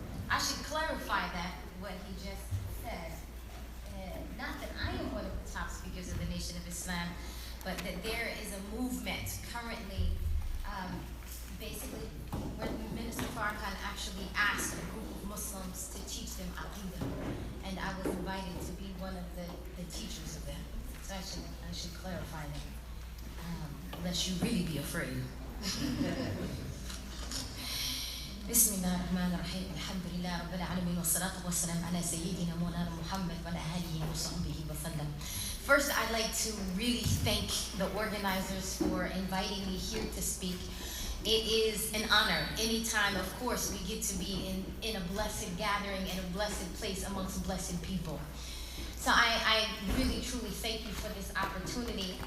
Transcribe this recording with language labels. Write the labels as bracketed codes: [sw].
[en] I should clarify that what he just said. Not that I am one of the top speakers of the Nation of Islam, but that there is a movement currently, basically, when Minister Farrakhan actually asked a group of Muslims to teach them Aqidah, and I was invited to be one of the teachers of that. So I should clarify that, lest you really be afraid. [ar] بسم الله الرحمن الرحيم الحمد لله رب العالمين والصلاة والسلام على سيدنا مولانا محمد وعلى آله وصحبه وسلم. [en] First, I'd like to really thank the organizers for inviting me here to speak. It is an honor. Anytime, of course, we get to be in a blessed gathering, in a blessed place amongst blessed people. So I really, truly thank you for this opportunity.